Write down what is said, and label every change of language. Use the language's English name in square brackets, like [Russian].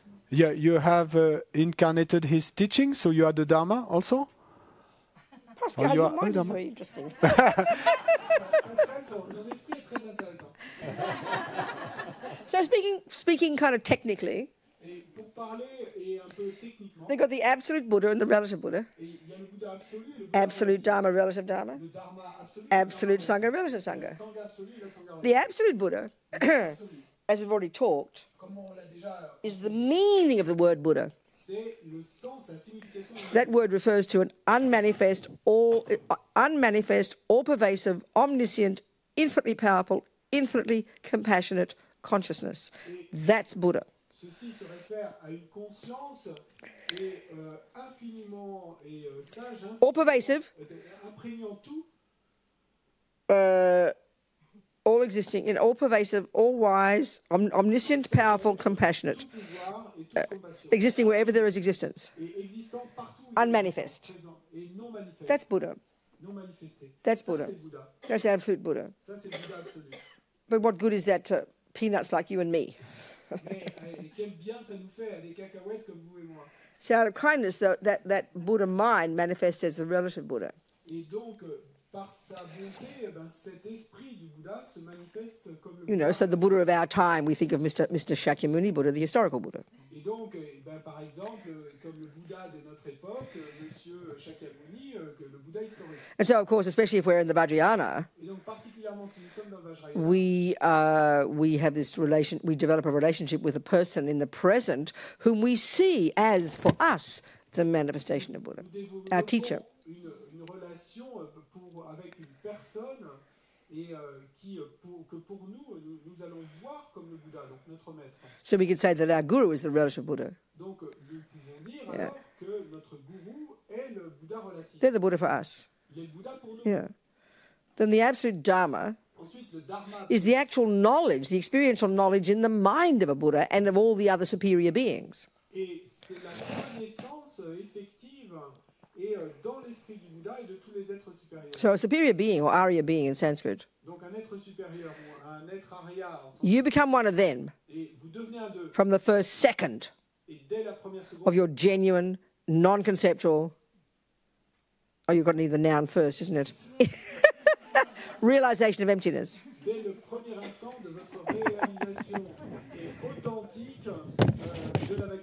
[English] Yeah, you have incarnated his teaching, so you are the Dharma also? Pascal, Oh, you your are- mind is Dharma. very interesting. [French] Pascal, ton esprit est très intéressant. [English] So speaking kind of technically, [French] Et pour parler et un peu techniquement, [English] they've got the absolute Buddha and the relative Buddha. [French] et il y a le Bouddha absolu et le Bouddha [English] Absolute Dharma, relative Dharma. [French] le Dharma absolu, [English] Absolute Sangha, relative [French] la [English] Sangha. [French] Sangha absolue et la Sangha relative. [English] The absolute Buddha, [French] Absolu. [English] as we've already talked, [French] Comme on l'a déjà, [English] is the meaning of the word Buddha. [French] c'est le sens, la signification du [English] So that word refers to an unmanifest, all-pervasive, omniscient, infinitely powerful, infinitely compassionate consciousness. That's Buddha. [French] Ceci se réfère à une conscience et infiniment et sage, [English] All-pervasive, [French] imprégnant tout, [English] all existing, all-pervasive, all-wise, omniscient, powerful, compassionate, [French] pouvoir et toute compassion. [English] existing wherever there is existence. [French] Et existant partout où il est [English] Unmanifest. [French] présent et non manifeste. [English] That's Buddha. [French] non manifesté. [English] That's [French] Ça, [English] Buddha. [French] c'est le Bouddha. [English] That's absolute Buddha. [French] Ça, c'est le Bouddha absolu. [English] But what good is that to peanuts like you and me? [French] Mais quel bien ça nous fait à des cacahuètes comme vous et moi. [English] So out of kindness, that Buddha mind manifests as the relative Buddha. [French] Et donc, par sa bonté, eh ben, cet esprit du Bouddha se manifeste comme le [English] You know, [French] Bouddha. [English] so the Buddha of our time, we think of Mr. Shakyamuni Buddha, the historical Buddha. [French] Et donc, ben, par exemple, comme le Bouddha de notre époque, Monsieur Shakyamuni, que le Bouddha historique. [English] And so, of course, especially if we're in the Vajrayana, [French] Et donc, particulièrement si nous sommes dans le Vajrayana, [English] we have this relation. We develop a relationship with a person in the present whom we see as, for us, the manifestation of Buddha, [French] nous développons [English] our teacher. [French] une relation avec une personne et que pour nous allons voir comme le Bouddha, donc notre maître. [English] So we could say that our guru is the relative Buddha. [French] Donc, nous pouvons dire alors que notre gourou est le Bouddha relatif. [English] They're the Buddha for us. [French] Il est le Bouddha pour nous. [English] Yeah. Then the absolute Dharma [French] Ensuite, le Dharma [English] is the actual knowledge, the experiential knowledge in the mind of a Buddha and of all the other superior beings. [French] et c'est la connaissance effective et dans l'esprit du Bouddha et de tous les êtres supérieurs. [English] So a superior being, or Arya being in Sanskrit, [French] Donc un être supérieur ou un être arya en sanskrit, [English] you become one of them [French] et vous devenez un d'eux. [English] from the first second [French] Et dès la première seconde, [English] of your genuine, non-conceptual, oh, you've got to need the noun first, isn't it? Realization of emptiness. [French] dès le premier instant de votre réalisation et authentique de la vacuité,